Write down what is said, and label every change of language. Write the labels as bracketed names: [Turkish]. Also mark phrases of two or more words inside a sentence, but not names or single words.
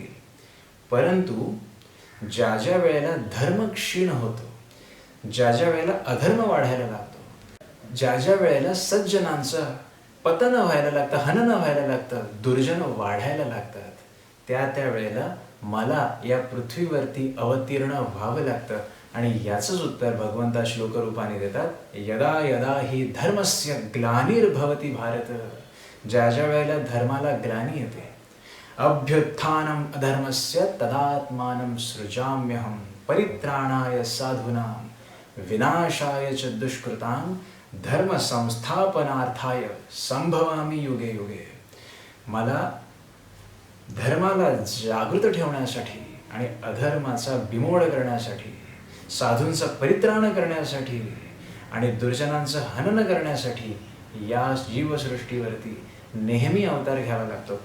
[Marathi] परंतु ज्या ज्या वेळेला धर्म क्षीण होतो, ज्या ज्या वेळेला अधर्म वाढायला लागतो, ज्या ज्या वेळेला सज्जनांचं पतन व्हायला लागतं, हनन व्हायला लागतं, दुर्जन वाढायला लागतात, त्या वेळेला मला या पृथ्वीवरती अवतीर्ण व्हावं लागतं. आणि याचंच उत्तर भगवंता श्लोक रूपाने देतात. [Sanskrit] यदा यदा हि धर्मस्य ग्लानिर्भवति भारत. [Marathi] ज्या ज्या वेळेला धर्माला ग्लानी येते, [Sanskrit] अभ्युत्थानम अधर्मस्य तदात्मानं सृजाम्यहं परित्राणाय साधूनां विनाशाय च दुष्कृतां धर्म संस्थापनार्थाय संभवामि युगे युगे. [Marathi] मला धर्माला जागृत ठेवण्यासाठी आणि अधर्माचा बिमोड करण्यासाठी, साधूंचं परित्राण करण्यासाठी आणि दुर्जनांचं हनन करण्यासाठी या जीवसृष्टीवरती नेहमी अवतार घ्यावा लागतो.